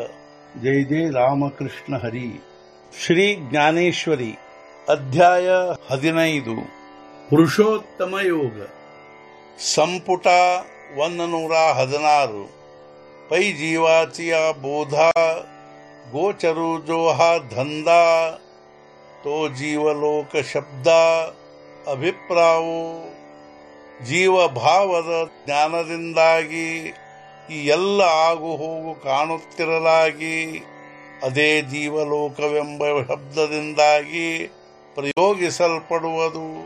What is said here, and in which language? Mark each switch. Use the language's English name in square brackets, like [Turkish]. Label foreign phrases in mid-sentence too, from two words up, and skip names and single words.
[Marathi] जय जय रामकृष्ण हरी। श्री ज्ञानेश्वरी अध्याय 15 पुरुषोत्तम योग संपुಟ [Kannada] 116 [Marathi] पै जीवाची बोधा गोचरू जो हा धंदा तो जीवलोक शब्दा [Kannada] ಅಭಿಪ್ರಾಯವು ಜೀವ ಭಾವದ ಜ್ಞಾನದಿಂದಾಗಿ ಈ ಎಲ್ಲ ಆಗು ಹೋಗು ಕಾಣುತ್ತಿರಲಾಗಿ ಅದೇ ಜೀವಲೋಕವೆಂಬ ಶಬ್ದದಿಂದಾಗಿ ಪ್ರಯೋಗಿಸಲ್ಪಡುವುದು.